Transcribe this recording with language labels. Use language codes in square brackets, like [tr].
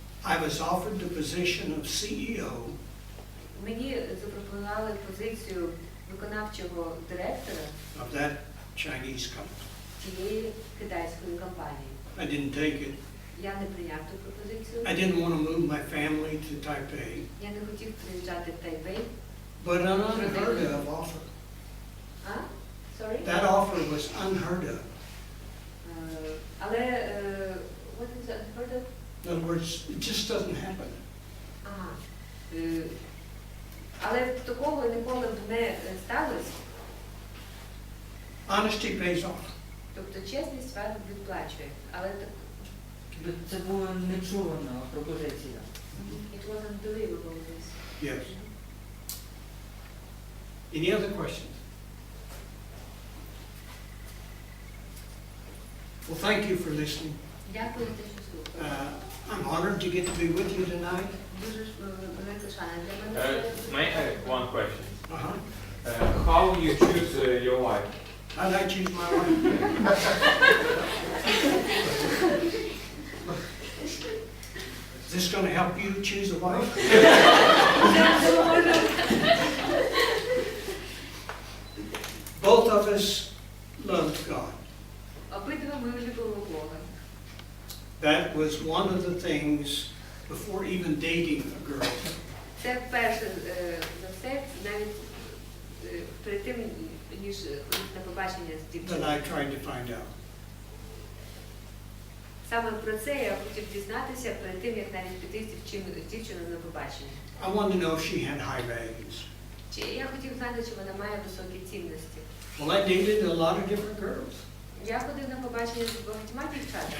[en] I was offered the position of CEO [uk] мені запропонували позицію виконавчого директора [en] of that Chinese company. [uk] цієї китайської компанії. [en] I didn't take it. [uk] Я не прийняв ту пропозицію. [en] I didn't want to move my family to Taipei, [uk] Я не хотів приїжджати в Тайбей. [en] but an unheard of offer. А? Sorry? That offer was unheard of. [uk] Але [en] what is that heard of? In other words, it just doesn't happen. Ага. [uk] Але такого ніколи б не сталося. [en] Honesty pays off. [uk] Тобто чесність вас відплачує. Але Це була нечувана пропозиція. [en] it wasn't believable this. Yes. Any other questions? Well, thank you for listening. [uk] Дякую за те, що слухали. [en] I'm honored to get to be with you tonight. [uk] Дуже велика шана для мене. [en] May I have one question? Uh-huh. How you choose your wife? How did I choose my wife? Is this going to help you choose a wife? Both of us loved God. [uk] Обидва ми любили Бога. [en] That was one of the things before even dating a girl. [uk] Це перше за все, навіть перед тим, ніж ходити на побачення з [en] that [uk] дівчиною. [en] I tried to find out. [uk] Саме про це я хотів дізнатися перед тим, як навіть піти з дівчиною на побачення. [en] I wanted to know if she had high values. [uk] Чи я хотів знати, чи вона має високі цінності. [en] Well, I dated a lot of different girls. [uk] Я ходив на побачення з багатьма дівчатами.